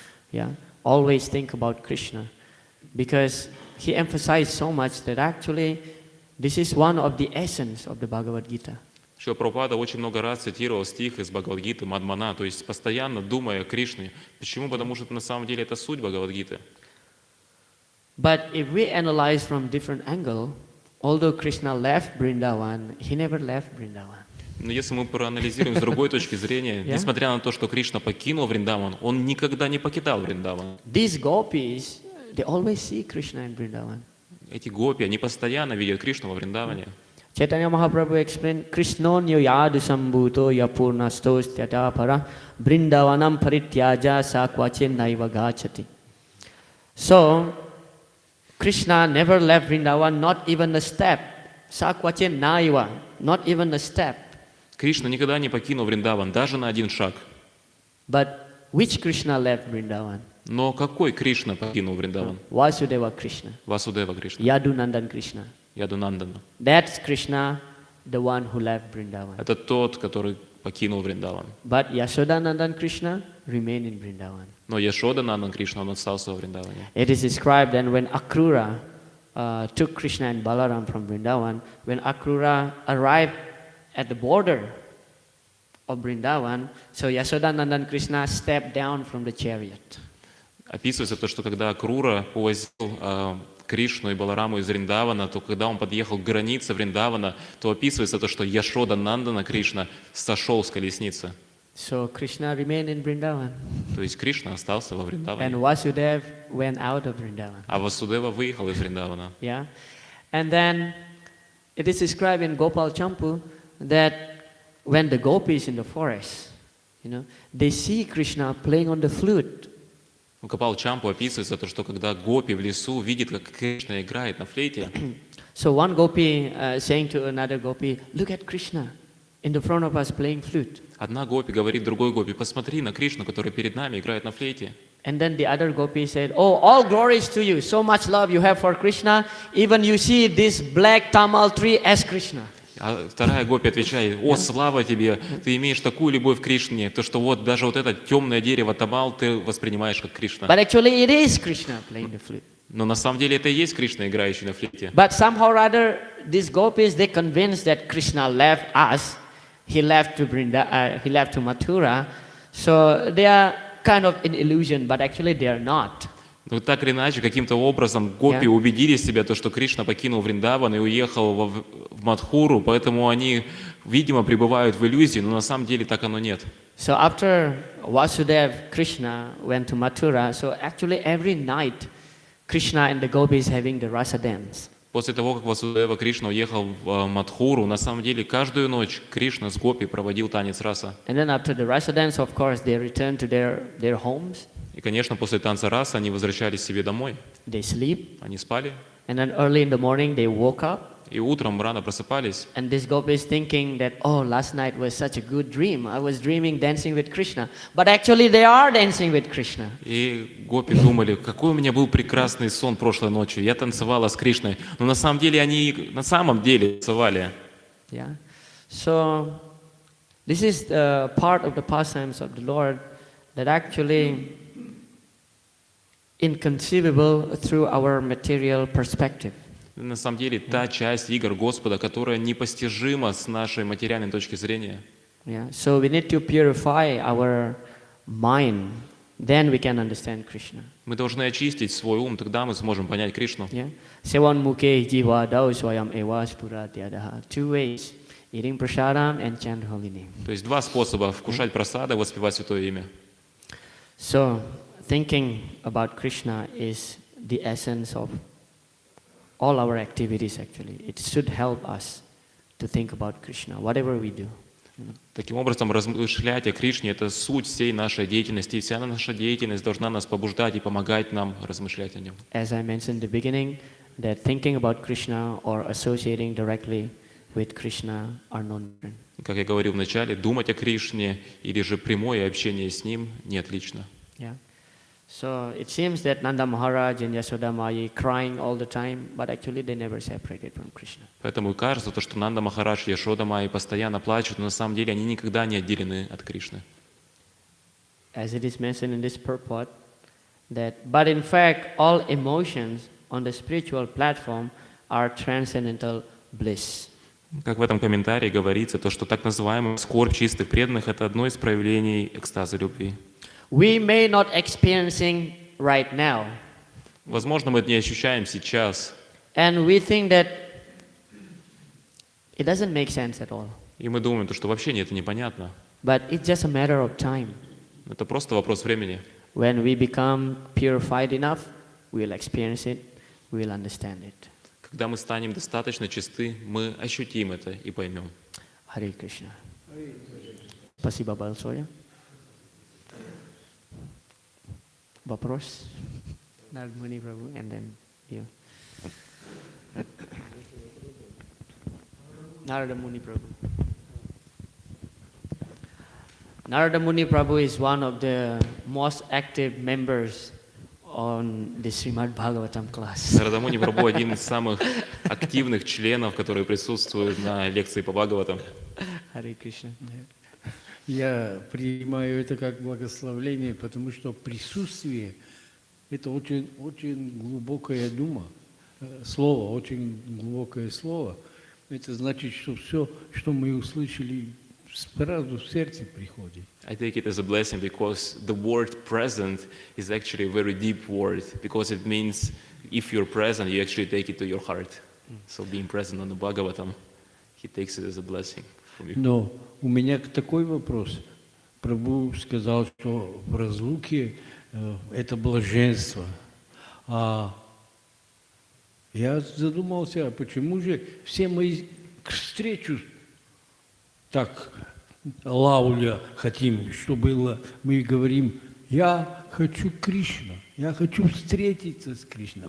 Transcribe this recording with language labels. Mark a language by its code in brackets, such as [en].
[en] Yeah, always think about Krishna. Because he emphasized so much that actually this is one of the essence of the Bhagavad Gita. [ru] Шрила Прабхупада очень много раз цитировал стих из Бхагавад-гиты Мадмана, то есть постоянно думая о Кришне. Почему? Потому что на самом деле это суть Бхагавад-гиты. [en] But if we analyze from different angle, although Krishna left Vrindavan, he never left Vrindavan. [ru] Но если мы проанализируем с другой точки зрения, несмотря на то, что Кришна покинул Вриндаван, он никогда не покидал Вриндаван. [en] These gopis, they always see Krishna in Vrindavan. [ru] Эти гопи, они постоянно видят Кришну во Вриндаване. [en] Chaitanya Mahaprabhu explained, [sa] Krishnonyo yadu sambhuto yapurna stostyata para Vrindavanam parityaja sakvache naiva gachati. [en] So, Krishna never left Vrindavan, not even a step. [sa] Sakvache naiva, [en] not even a step. [ru] Кришна никогда не покинул Вриндаван, даже на один шаг. [en] But which Krishna left Vrindavan? [ru] Но какой Кришна покинул Вриндаван? [en] Vasudeva Krishna. [ru] Васудева Кришна. [en] Yadunandan Krishna. [ru] Ядунандана. [en] That's Krishna, the one who left Vrindavan. [ru] Это тот, который покинул Вриндаван. [en] But Yashodanandan Krishna remained in Vrindavan. [ru] Но Яшоданандан Кришна, он остался во Вриндаване. [en] It is described that when Akrura took Krishna and Balaram from Vrindavan, when Akrura arrived at the border of Vrindavan, so Yashodanandan Krishna stepped down from the chariot. [ru] Описывается то, что когда Акрура увозил Кришну и Балараму из Вриндавана, то когда он подъехал к границе Вриндавана, то описывается то, что Яшода Нандана Кришна сошел с колесницы. [en] So Krishna remained in Vrindavan, [ru] То есть Кришна остался во [en] and [ru] Вриндаване, [en] Vasudev went out of Vrindavan. [ru] а Васудева выехал из Вриндавана. [en] Yeah, and then it is described in Gopal Champu that when the gopis in the forest, they see Krishna playing on the flute. [ru] У Капал Чампу описывается то, что когда гопи в лесу видит, как Кришна играет на флейте, [en] So one gopi saying to another gopi, "Look at Krishna in the front of us playing flute." [ru] одна гопи говорит другой гопи: посмотри на Кришну, который перед нами играет на флейте. [en] And then the other gopi said, "Oh, all glories to you. So much love you have for Krishna. Even you see this black tamal tree as Krishna." [ru] А вторая гопи отвечает: о, слава тебе, ты имеешь такую любовь к Кришне, то что вот даже вот это темное дерево Тамал ты воспринимаешь как Кришна. [en] But actually it is Krishna playing the flute. [ru] Но на самом деле это и есть Кришна, играющий на флейте. [en] But somehow or other, these gopis, they convinced that Krishna left us. He left to Mathura. So they are kind of in illusion, but actually they are not. [ru] Но так или иначе, каким-то образом гопи убедили себя, то, что Кришна покинул Вриндаван и уехал в Мадхуру, поэтому они, видимо, пребывают в иллюзии, но на самом деле так оно нет. [en] So after Vasudev, Krishna went to Mathura, so actually every night Krishna and the gopis having the rasa dance. [ru] После того, как Васудева Кришна уехал в Мадхуру, на самом деле каждую ночь Кришна с гопи проводил танец раса. [en] And then after the rasa dance, of course, they returned to their homes. [ru] И, конечно, после танца раса они возвращались себе домой. [en] They sleep. [ru] Они спали. [en] And then early in the morning, they woke up. [ru] И утром рано просыпались. [en] And this gopis thinking that, oh, last night was such a good dream. I was dreaming dancing with Krishna. But actually they are dancing with Krishna. [ru] И гопи думали: какой у меня был прекрасный сон прошлой ночью. Я танцевала с Кришной. Но на самом деле они на самом деле танцевали. [en] Yeah. So this is the part of the pastimes of the Lord that actually inconceivable through our material perspective. [ru] На самом деле та часть игр Господа, которая непостижима с нашей материальной точки зрения. [en] Yeah. So we need to purify our mind. Then we can understand Krishna. [ru] Мы должны очистить свой ум, тогда мы сможем понять Кришну. [en] Yeah. [sa] Sevan mukhe jiva dao swayam eva spuratyadaha. [en] Two ways: eating prasadam and chant holy name. [ru] То есть два способа: вкушать прасады и воспевать святое имя. [en] So thinking about Krishna is the essence of all our activities actually. It should help us to think about Krishna, whatever we do. [ru] Таким образом, размышлять о Кришне – это суть всей нашей деятельности, и вся наша деятельность должна нас побуждать и помогать нам размышлять о нем. [en] As I mentioned in the beginning, that thinking about Krishna or associating directly with Krishna are non-different. [ru] Как я говорил в начале, думать о Кришне или же прямое общение с Ним не отлично. [en] Yeah. So it seems that Nanda Maharaj and Yashoda Mai crying all the time, but actually they never separated from Krishna. [ru] Поэтому и кажется, что Нанда Махарадж и Яшода Майя постоянно плачут, но на самом деле они никогда не отделены от Кришны. [en] As it is mentioned in this purport, but in fact all emotions on the spiritual platform are transcendental bliss. [ru] Как в этом комментарии говорится, то, что так называемая скорбь чистых преданных – это одно из проявлений экстаза любви. [en] We may not experiencing right now. [ru] Возможно, мы это не ощущаем сейчас. [en] And we think that it doesn't make sense at all. [ru] И мы думаем, что вообще это непонятно. [en] But it's just a matter of time. [ru] Это просто вопрос времени. [en] When we become purified enough, we'll experience it, we'll understand it. [ru] Когда мы станем достаточно чисты, мы ощутим это и поймем. [en] Hare Krishna. [ru] Спасибо большое. Вопрос? [en] Narad Muni Prabhu, and then you. Narada Muni Prabhu. Narada Muni Prabhu is one of the most active members on the Srimad Bhagavatam class. [ru] Нарада Муни Прабху один из самых активных членов, которые присутствуют на лекции по Бхагаватам. [en] Hare Krishna. [ru] Я принимаю это как благословление, потому что присутствие – это очень, очень глубокое слово, очень глубокое слово. Это значит, что все, что мы услышали, сразу в сердце приходит. [en] I take it as a blessing because the word present is actually a very deep word, because it means if you're present, you actually take it to your heart. So being present on the Bhagavatam, he takes it as a blessing from you. [ru] Но у меня такой вопрос. Прабху сказал, что в разлуке это блаженство. А я задумался, а почему же все мы к встречу так лауля хотим, что было, мы говорим, я хочу Кришна, я хочу встретиться с Кришной.